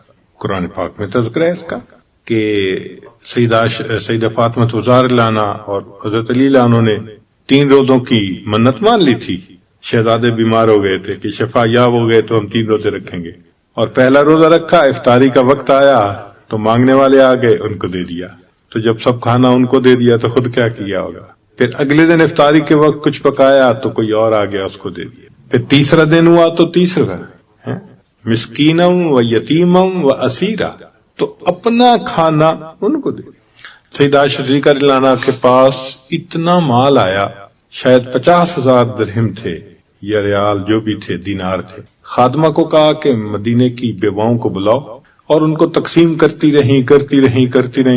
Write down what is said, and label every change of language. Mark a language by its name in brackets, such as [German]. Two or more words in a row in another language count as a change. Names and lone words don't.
[Urdu] قرآن پاک میں تذکرہ ہے اس کا کہ سیدہ فاطمہ زہرا عنہا اور حضرت علی عنہ نے 3 روزوں کی منت مان لی تھی، شہزادے بیمار ہو گئے تھے کہ شفا یاب ہو گئے تو ہم 3 روزے رکھیں گے، اور پہلا روزہ رکھا، افطاری کا وقت آیا تو مانگنے والے آ گئے، ان کو دے دیا، تو جب سب کھانا ان کو دے دیا تو خود کیا کیا ہوگا۔ پھر اگلے دن افطاری کے وقت کچھ پکایا تو کوئی اور آ گیا، اس کو دے دیا۔ پھر تیسرا دن ہوا تو تیسرا [Arabic] مسکینم و یتیمم و اسیرا، [Urdu] تو اپنا کھانا ان کو دے دیا۔ سیدہ شریکہ [Arabic] رضی اللہ عنہا [Urdu] کے پاس اتنا مال آیا، شاید 50,000 درہم تھے یا ریال جو بھی تھے، دینار تھے۔ خادمہ کو کہا کہ مدینے کی بیواؤں کو بلاؤ، اور ان کو تقسیم کرتی رہیں۔